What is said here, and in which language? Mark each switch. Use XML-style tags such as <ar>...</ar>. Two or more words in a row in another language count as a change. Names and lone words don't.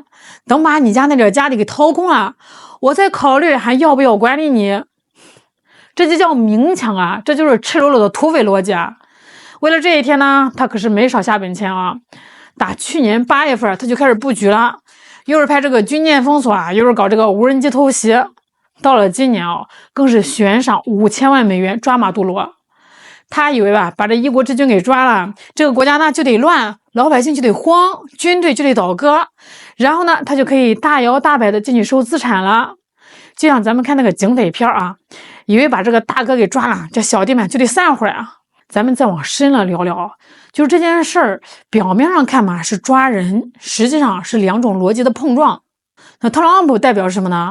<zh>等把你家那點家底給掏空了，我再考慮還要不要管理你。這就叫明搶啊，這就是赤裸裸的土匪邏輯啊。為了這一天呢，他可是沒少下本錢啊。打去年8月份他就開始布局了，又是派這個軍艦封鎖啊，又是搞這個無人機偷襲。到了今年更是懸賞5000萬美元抓馬杜羅。他以為吧，把这一國之君給抓了，這個國家呢就得亂，老百姓就得慌，軍隊就得倒戈，然後呢他就可以大搖大擺的進去收資產了。就像咱們看那個警匪片啊，以為把這個大哥給抓了，這小弟們就得散夥啊。咱們再往深了聊聊，就是這件事兒表面上看嘛是抓人，實際上是2種邏輯的碰撞。那特朗普代表是什麼呢？</zh>